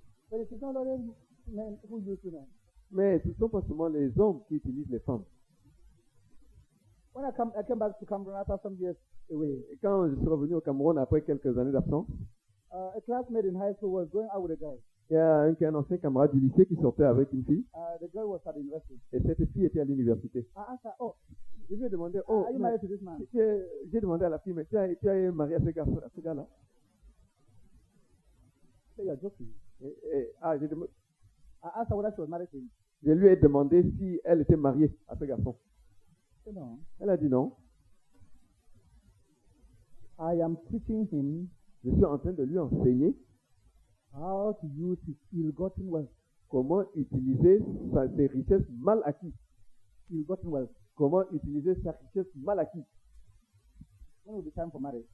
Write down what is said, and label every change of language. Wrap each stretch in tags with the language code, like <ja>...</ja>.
<en>But it is not only men who use women.</en> <fr>Mais ce ne sont pas seulement les hommes qui utilisent les femmes.</fr> <en>When I came back to Cameroon after some years away,</en> <fr>Et quand je suis revenu au Cameroun après quelques années d'absence,</fr> <en>a classmate in high school was going out with a girl.</en> <fr>il y a un ancien camarade du lycée qui sortait avec une fille,</fr> <en>The girl was at the university.</en> <fr>et cette fille était à l'université.</fr> <en>I asked her, oh,</en> <fr>Je lui ai demandé,</fr> <en>are you married to this man?</en> <fr>j'ai demandé à la fille, mais tu es marié à ce gars-là?</fr> <en>Say you're joking. I asked her whether she was married to him.</en> <fr>Je lui ai demandé si elle était mariée à ce garçon.</fr> <en>She said, no.</en> <fr>Elle a dit non.</fr> <en>I am teaching him</en> <fr>Je suis en train de lui enseigner</fr> <en>how to use his ill-gotten wealth.</en> <fr>comment utiliser ses richesses mal acquises.</fr> <en>Ill-gotten wealth.</en> <fr>Comment utiliser sa richesse mal acquise.</fr> <en>When will be time for marriage?</en>